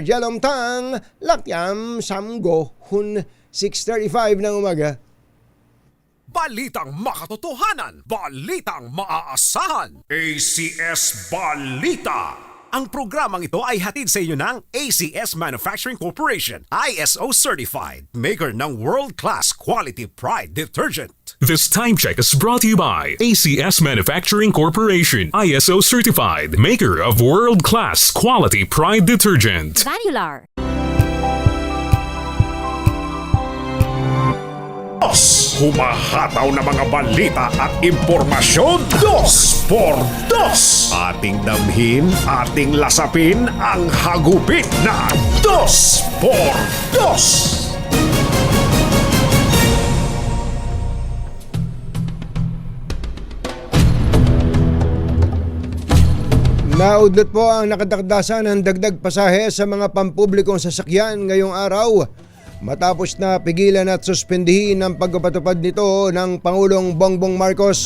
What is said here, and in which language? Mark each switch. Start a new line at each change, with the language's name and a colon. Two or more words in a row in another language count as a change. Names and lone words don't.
Filipino: Jelom Tang, Lakyam, Samgo, Hun, 6:35 ng umaga. Balitang makatotohanan, balitang maaasahan. ACS Balita. Ang programang ito ay hatid sa inyo ng ACS Manufacturing Corporation,
English: ISO certified,
Filipino: maker ng
English: world-class quality Pride detergent. This time check is brought to you by ACS Manufacturing Corporation, ISO certified, maker of world-class quality Pride detergent. Granular.
Filipino: Humahataw na mga balita at impormasyon. Dos por dos. Ating damhin, ating lasapin ang hagupit na Dos por Dos. Naudlot po ang nakadakdasan ng dagdag pasahe sa mga pampublikong sasakyan ngayong araw matapos na pigilan at suspendihin ang pagpapatupad nito ng Pangulong Bongbong Marcos.